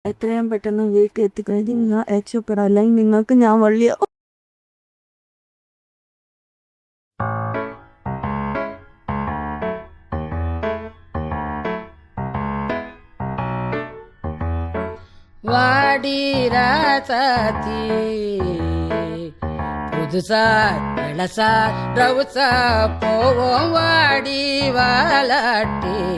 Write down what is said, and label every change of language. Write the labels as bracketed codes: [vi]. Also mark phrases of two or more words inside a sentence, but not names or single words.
[ml] എത്രയും പെട്ടെന്ന് വീട്ടിൽ എത്തിക്കഴിഞ്ഞ് ഞാൻ രക്ഷപ്പെടാം, അല്ലെങ്കിൽ നിങ്ങൾക്ക് ഞാൻ വള്ളിയാവും. [ta] வாடி ராசாத்தி புதுசா இளசா ரவுசா போவோம் வாடி வாலாட்டி